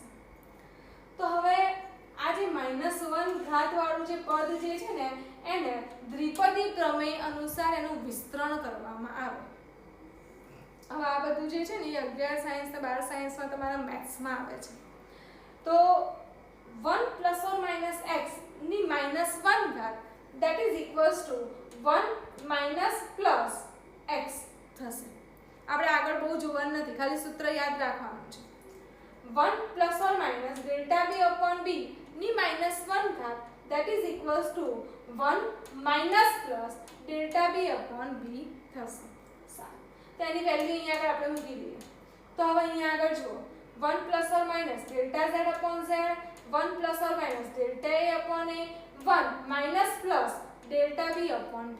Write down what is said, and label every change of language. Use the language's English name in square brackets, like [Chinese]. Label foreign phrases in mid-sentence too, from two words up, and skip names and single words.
[Gujarati] તો હવે આ જે -1 ઘાત વાળું જે પદ જે છે ને એને દ્વિપદી પ્રમેય અનુસાર એનું વિસ્તરણ કરવામાં આવે. હવે આ બધું જે છે ને એ 11 સાયન્સ ને 12 સાયન્સમાં તમારા મેથ્સમાં આવે છે. [English] તો 1 plus or minus x [Gujarati] ની -1 ઘાત [English] that is equals to 1 minus plus x થશે. [Gujarati] આપણે આગળ બહુ જોવાનું નથી, ખાલી સૂત્ર યાદ રાખવાનું છે. [English] 1 plus or minus delta b upon b [Gujarati] ની -1 ઘાત [English] that is equals to 1 minus plus delta b upon b થશે. [Gujarati] સારું, તેની વેલ્યુ અહીંયા આગળ આપણે મૂકી દઈએ. તો હવે અહીંયા આગળ જુઓ [English] 1 plus or minus delta z upon z, 1 plus or minus delta a upon a, 1 minus plus delta b upon b.